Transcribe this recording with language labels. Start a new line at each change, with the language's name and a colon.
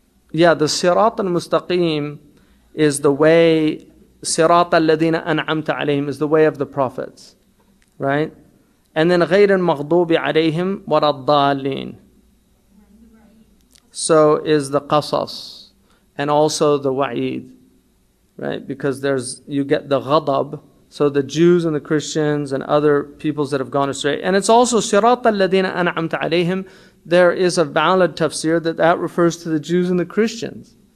English: Yeah, the sirat al-mustaqim is the way, sirat al-ladina an'amta alayhim is the way of the prophets, right? And then
Arabic: غير المغضوب عليهم ولا الضالين.
English: So is the qasas and also the wa'id, right? Because you get the ghadab, so the Jews and the Christians and other peoples that have gone astray. And it's also sirat al-ladina an'amta alayhim. There is a valid tafsir that refers to the Jews and the Christians.